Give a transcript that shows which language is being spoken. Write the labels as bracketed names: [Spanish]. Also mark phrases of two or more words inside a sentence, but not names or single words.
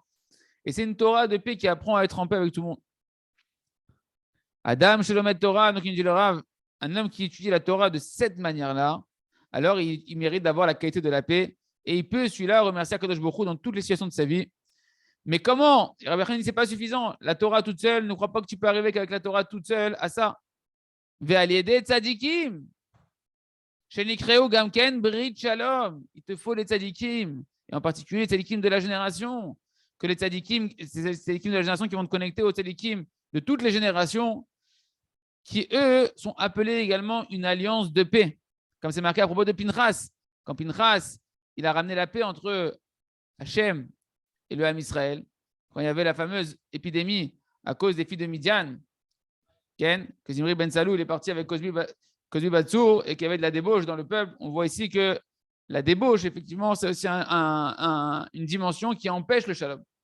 [French] Et c'est une Torah de paix qui apprend à être en paix avec tout le monde. [Hebrew] אדם שלומד תורה, [French] donc il dit le Rav, un homme qui étudie la Torah de cette manière-là, alors il mérite d'avoir la qualité de la paix et il peut celui-là remercier [Hebrew] הקדוש ברוך הוא [French] dans toutes les situations de sa vie. Mais comment? Rabbi Hanina dit c'est pas suffisant. La Torah toute seule, ne crois pas que tu peux arriver qu'avec la Torah toute seule à ça. [Hebrew] ועל ידי צדיקים. שנקראו גם כן ברית שלום. [French] Il te faut les tzadikim. Et en particulier les tzadikim de la génération. Que les tzadikim, c'est les tzadikim de la génération qui vont te connecter aux tzadikim de toutes les générations, qui eux sont appelés également une alliance de paix. Comme c'est marqué à propos de Pinchas. Quand Pinchas, il a ramené la paix entre Hachem et le [Hebrew] עם ישראל, [French] quand il y avait la fameuse épidémie à cause des filles de Midian, que Zimri Ben Salou il est parti avec Cosbi Batsour et qu'il y avait de la débauche dans le peuple, on voit ici que la débauche, effectivement, c'est aussi une dimension qui empêche le shalom.